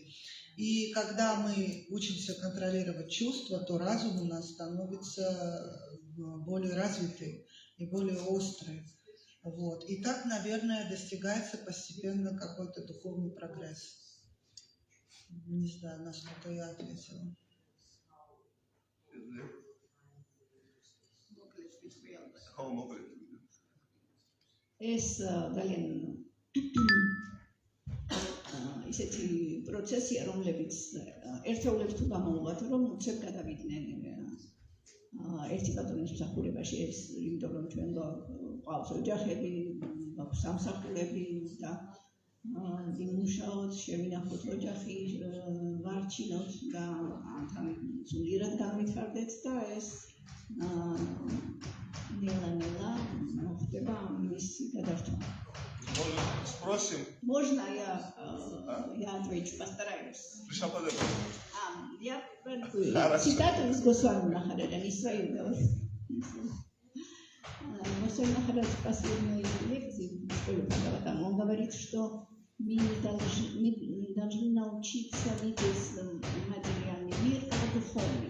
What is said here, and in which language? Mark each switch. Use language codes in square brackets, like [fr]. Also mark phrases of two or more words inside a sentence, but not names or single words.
[ru] И когда мы учимся контролировать чувства, то разум у нас становится более развитый и более острый. Вот. И так, наверное, достигается постепенно какой-то духовный прогресс. Не знаю, насколько я ответила. [ka] ეს ძალიან ისეთი პროცესია, რომლებიც ერთეულებს თუ გამოუვათ, რომ უცებ გადავიდნენ ერთი კანტონის მსახურებაში ეს იმიტომ რომ ჩვენ გვყავს ოჯახები, გვაქვს სამსახურები და იმუშაოთ, შევინახოთ ოჯახი, ვარჩინოთ და თან სულიერად განვითარდეთ და ეს ნელა მოხდება მისი გადართვა. [ru] Спросим. Можно я отвечу, постараюсь. Я цитату из Госвами Махараджа, Исраил говорит. Госвами Махарадж в последней лекции в школе Бхагаватам, он говорит, что мы должны научиться видеть материальный мир как духовный.